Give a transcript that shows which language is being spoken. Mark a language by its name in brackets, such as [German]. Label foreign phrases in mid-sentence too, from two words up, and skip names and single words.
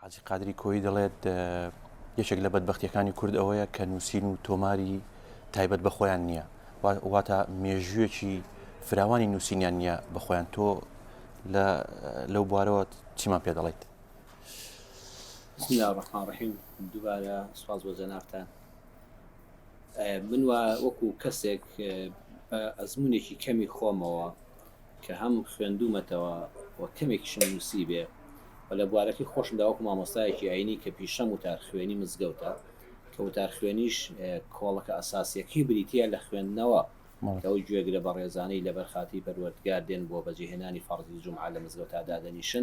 [Central Kurdish] حاجی قادری کۆی دەڵێت یەکێک لە بەدبەختیەکانی کورد ئەوەیە کە نووسین و تۆماری تایبەت بە خۆیان نییە، واتە مێژوویەکی فراوانی نووسینیان نییە بە خۆیان. تۆ لەو بوارەوە چیمان پێ دەڵێیت؟ [Arabic] بسم الله الرحمن الرحیم. [Central Kurdish] دووبارە سوپاس بۆ جەنابتان. من وەکو کەسێک بە ئەزمونێکی کەمی خۆمەوە کە هەم خوێندومەتەوە و کەمێکیشم نووسی بێ و لە بوارەکەی خۆشم داوەکو مامۆستایەکی ئاینی کە پیشەم وتارخوێنی مزگەوتە کە وتارخوێنیش کۆڵەکە ئەساسیەکەی بریتە لە خوێندنەوە ئەو گوێگرە بە ڕێزانەی لەبەر خاتی پەروەردگار دێن بۆ بەجێهێنانی فەرزی جومعە لە مزگەوتادا دەنیشن.